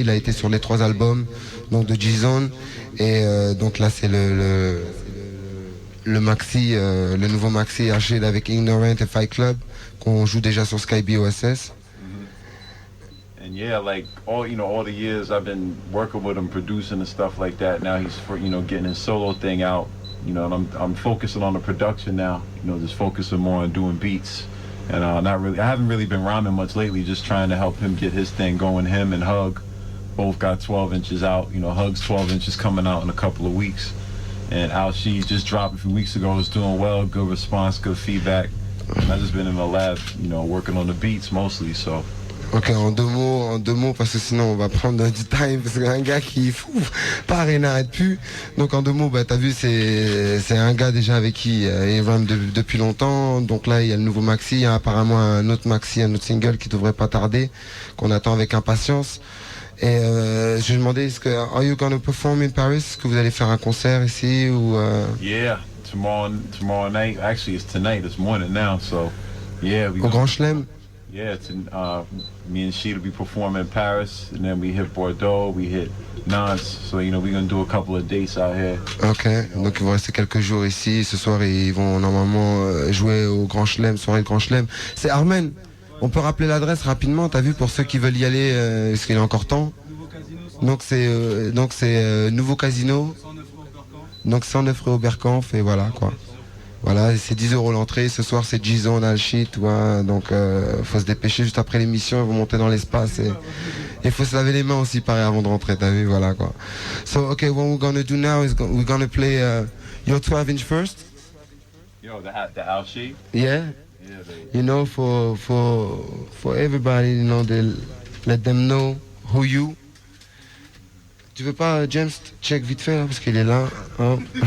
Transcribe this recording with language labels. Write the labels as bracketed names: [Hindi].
[French] Il a été sur les 3 albums, donc de G-Zone. Et donc là, c'est le maxi, le nouveau maxi Ashid avec Ignorant et Fight Club qu'on joue déjà sur Sky BOSS. [English] And yeah, like all the years I've been working with him, producing and stuff like that. Now he's getting his solo thing out. you know, and I'm focusing on the production now. You know, just focusing more on doing beats, and I haven't really been rhyming much lately. Just trying to help him get his thing going. Him and Hug both got 12 inches out. You know, Hug's 12 inches coming out in a couple of weeks, and Al Sheed just dropped a few weeks ago. It's doing well, good response, good feedback. And I've just been in the lab, you know, working on the beats mostly. So. [French] Ok, en deux mots, parce que sinon on va prendre du time, parce qu'un gars qui part et n'arrête plus. Donc en deux mots, bah t'as vu, c'est un gars déjà avec qui il rhyme depuis longtemps. Donc là il y a le nouveau maxi, il y a apparemment un autre maxi, un autre single qui devrait pas tarder, qu'on attend avec impatience. Et je lui demandais, est-ce que [English] are you gonna perform in Paris? [French] Est-ce que vous allez faire un concert ici ou [English] Yeah, tomorrow night. Actually, it's tonight. It's morning now. So yeah, [French] au Grand Chelem? [English] Yeah, me and Sheed will be performing in Paris, and then we hit Bordeaux, we hit Nantes. So you know we're gonna do a couple of dates out here. [French] Ok, donc ils vont rester quelques jours ici. Ce soir ils vont normalement jouer au Grand Chelem, soirée de Grand Chelem. C'est Armen. On peut rappeler l'adresse rapidement, t'as vu, pour ceux qui veulent y aller, est-ce qu'il y a encore temps? Donc c'est Nouveau Casino, donc 109 rue Oberkampf, et voilà quoi. Voilà, c'est 10 € l'entrée. Ce soir c'est G-Zone, Al Sheed, tu vois. Donc faut se dépêcher juste après l'émission, ils vont monter dans l'espace et il faut se laver les mains aussi pareil avant de rentrer, t'as vu, voilà quoi. [English] So okay, what we're gonna do now is we're gonna play your 12-inch first. Yo, the Al Sheed? Yeah. You know, for everybody, you know, they let them know who you. [French] Tu veux pas, James, check vite fait, parce qu'il est là, hein?